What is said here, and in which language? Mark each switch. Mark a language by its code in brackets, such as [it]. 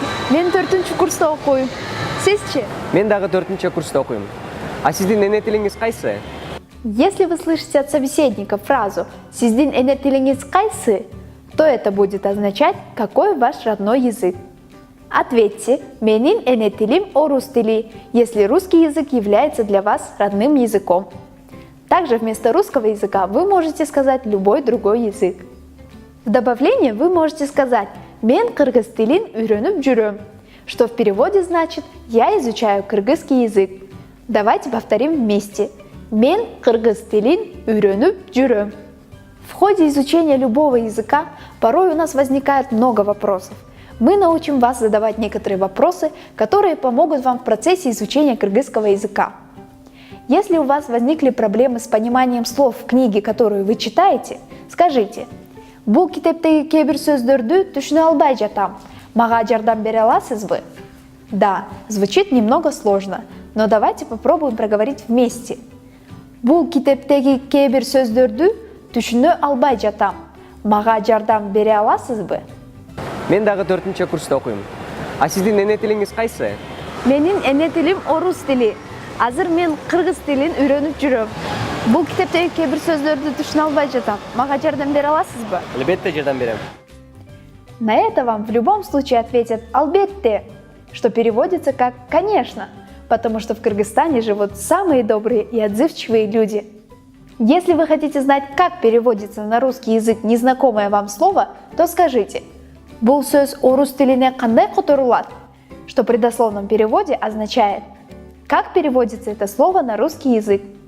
[ky] Мен төртүнчү курста окуйм. Сизчи? Мен дагы 4-чү курста окуйм. А сиздин эне тилиңиз кайсы? [ru] Если вы слышите от собеседника фразу [ky] «Сиздин эне тилиңиз кайсы», [ru] то это будет означать «какой ваш родной язык?». Ответьте, [ky] менин эне тилим орус тили, [ru] если русский язык является для вас родным языком. Также вместо русского языка вы можете сказать любой другой язык. В добавление вы можете сказать [ky] «мен кыргыз тилин үйрөнүп жүрөм», [ru] что в переводе значит «я изучаю кыргызский язык». Давайте повторим вместе. [ky] «Мен кыргыз тилин үйрөнүп жүрөм». [ru] В ходе изучения любого языка порой у нас возникает много вопросов. Мы научим вас задавать некоторые вопросы, которые помогут вам в процессе изучения кыргызского языка. Если у вас возникли проблемы с пониманием слов в книге, которую вы читаете, скажите [ky] «Бул китептеги кээ-бир сөздөрдү түшүнө албай жатам. Мага жардам бере аласызбы?» [ru] Да, звучит немного сложно, но давайте попробуем проговорить вместе. [ky] «Бул китептеги кээ-бир сөздөрдү түшүнө албай жатам. Мага жардам бере аласызбы?» Мен дагы 4-нче курста окуйм. А сиздин эне тилиңиз кайсы? Менин эне тилим орус тили. Азыр мен кыргыз тилин үйрөнүп жүрөм. Бул китептеги кээ-бир сөздөрдү түшүнө албай жатам. Мага жардам бере аласызбы? Албетте жардам берем. [ru] На это вам в любом случае ответят [ky] «албетте», [ru] что переводится как «конечно», потому что в Кыргызстане живут самые добрые и отзывчивые люди. Если вы хотите знать, как переводится на русский язык незнакомое вам слово, то скажите [ky] «Бул сөз орус тилине кандай которулат», [ru] что при дословном переводе означает «как переводится это слово на русский язык».